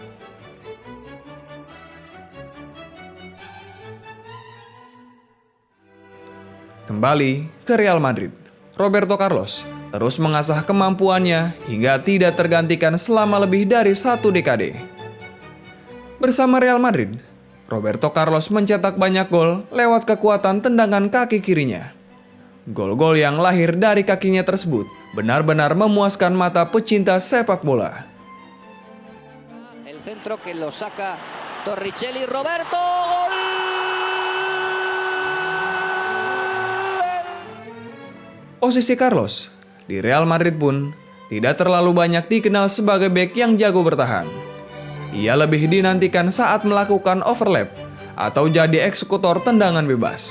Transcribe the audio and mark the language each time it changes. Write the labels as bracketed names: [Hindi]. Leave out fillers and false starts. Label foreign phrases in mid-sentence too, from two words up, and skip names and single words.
[Indonesian] Kembali ke Real Madrid, Roberto Carlos terus mengasah kemampuannya hingga tidak tergantikan selama lebih dari 1 dekade. Bersama Real Madrid, Roberto Carlos mencetak banyak gol lewat kekuatan tendangan kaki kirinya. Gol-gol yang lahir dari kakinya tersebut benar-benar memuaskan mata pecinta sepak bola. [Spanish] El centro que lo saca Torricelli, Roberto, gol. [Indonesian] Posisi Carlos di Real Madrid pun tidak terlalu banyak dikenal sebagai bek yang jago bertahan. Ia lebih dinantikan saat melakukan overlap atau jadi eksekutor tendangan bebas.